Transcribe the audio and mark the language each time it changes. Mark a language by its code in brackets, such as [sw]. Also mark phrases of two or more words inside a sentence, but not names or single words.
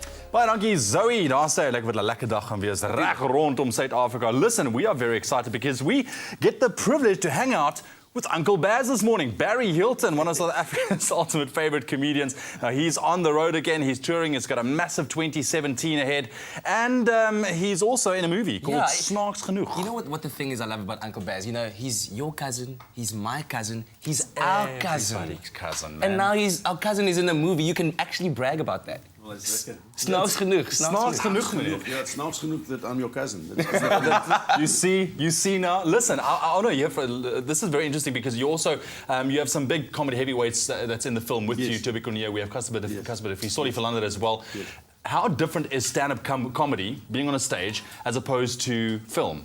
[af] Baie dankie Zoe, daar sê lekker wat 'n lekker dag gaan wees reg rondom Suid-Afrika. [en] Listen, we are very excited because we get the privilege to hang out with Uncle Baz this morning. Barry Hilton, one of South Africa's ultimate favorite comedians. Now he's on the road again, he's touring, he's got a massive 2017 ahead, and he's also in a movie called Snaaks Genoeg. You know what the thing is I love about Uncle Baz? You know, he's your cousin, he's my cousin, he's our cousin. Everybody's cousin, man. And now our cousin is in a movie. You can actually brag about that. Well, it's lekker. Snaaks genoeg. Snaaks genoeg, meneer. Yeah, it's snaaks genoeg that I'm your cousin. You see now. Listen, I know you have. This is very interesting because you also you have some big comedy heavyweights that's in the film with you. Toby Cornier, we have Casper de Fisoli for London as well. Yes. How different is stand-up comedy, being on a stage, as opposed to film?